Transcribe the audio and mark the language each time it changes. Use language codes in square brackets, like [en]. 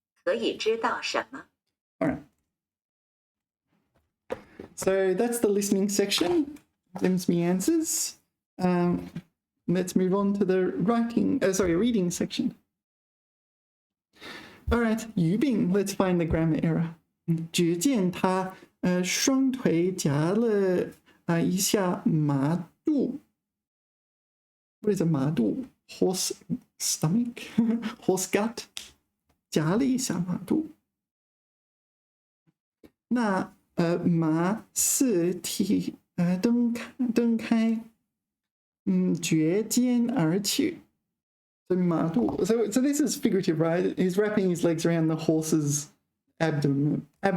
[zh] 可以知道什么？ [en] All right. So that's the listening section. Them's me answers. Let's move on to the reading section. All right, 语病. Let's find the grammar error. [zh] 只见他双腿夹了一下马肚. [en] What is a 马肚?Horse stomach? Horse gut? [zh] 夹了一下马肚. 那马四蹄蹬开，绝肩而去。 [en] So 马肚. So this is figurative, right? He's wrapping his legs around the horse's abdomen.